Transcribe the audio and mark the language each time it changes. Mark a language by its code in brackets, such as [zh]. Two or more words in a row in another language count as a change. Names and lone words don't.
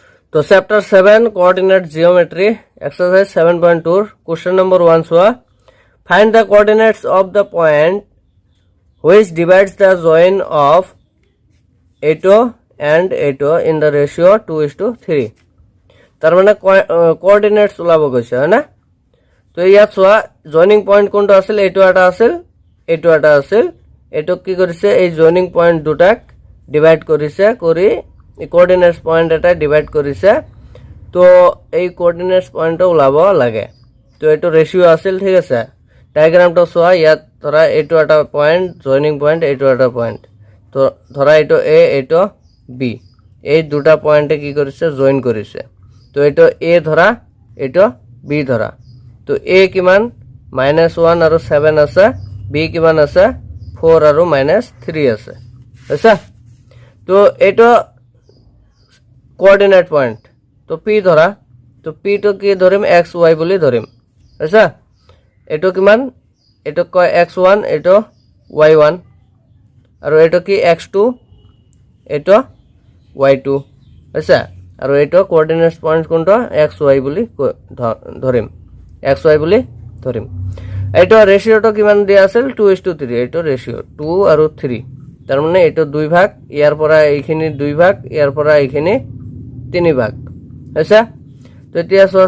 [en] তো chapter 7 coordinate geometry exercise 7.2 question number 1 so find the coordinates of the point which divides the join of A2 and A2 in the ratio 2:3 [as] তার মানে কোঅর্ডিনেটস ওলাব গৈছে হয় না তো ইয়াত সোয়া [en] joining point [as] কোনটো আছিল A2 এটা আছিল A2 এটা আছিল এটো কি কৰিছে এই [en] joining point [as] দুটাক ডিভাইড কৰিছে কৰি এই [en] coordinates point [as] এটা ডিভাইড কৰিছে তো এই [en] coordinates point [as] ওলাব লাগে তো এটো রেশিও আছিল ঠিক আছে ডায়াগ্রামটা সোয়া ইয়াত ধরা A2 এটা পয়েন্ট [en] joining point [as] A2 এটা পয়েন্ট তো ধরা এটো A এটো B এই দুটা পয়েন্টে কি কৰিছে জয়েন কৰিছে তো এটো A ধরা এটো B ধরা তো A কিমান -1 আৰু 7 আছে B কিমান আছে 4 আৰু -3 আছে আচ্ছা তো এটো [en] coordinate point [as] তো P ধরা তো P তো কি ধরিম XY বুলি ধরিম আচ্ছা এটো কিমান এটো কয় x1 এটো y1 আৰু এটো কি x2 এটো y2 আচ্ছা আৰু এটো [en] coordinates point [as] কোনটো xy বুলি ধরিম xy বুলি ধরিম এটো রেশিওটো কিমান দিয়া আছিল 2:3 এটো রেশিও 2 আৰু 3 তার মানে এটো দুই ভাগ ইয়ার পৰা এইখিনি দুই ভাগ ইয়ার পৰা এইখিনি তিনি ভাগ আচ্ছা তো এতিয়া